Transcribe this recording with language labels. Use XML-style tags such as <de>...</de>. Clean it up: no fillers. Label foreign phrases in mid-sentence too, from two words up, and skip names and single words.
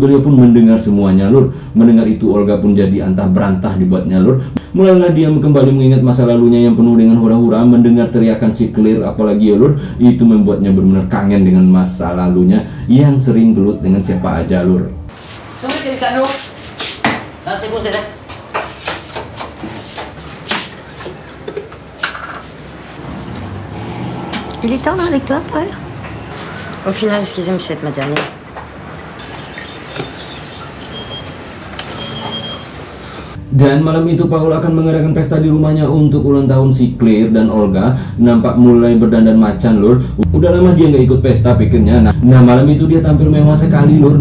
<id>Beliau pun mendengar semuanya lur. Mendengar itu Olga pun jadi antah berantah dibuatnya lur. Mulailah dia kembali mengingat masa lalunya yang penuh dengan hura-hura. Mendengar teriakan si Claire apalagi ya lur, itu membuatnya benar-benar kangen dengan masa lalunya yang sering gelut dengan siapa aja lur.</id> <fr>Il est tendre avec toi, Paul? Au final, ce qu'ils aiment, c'est être maternelle.</fr> <id>Dan malam itu Paul akan mengadakan pesta di rumahnya untuk ulang tahun si Claire, dan Olga nampak mulai berdandan macan lur. Udah lama dia nggak ikut pesta pikirnya. Nah malam itu dia tampil mewah sekali lur.</id>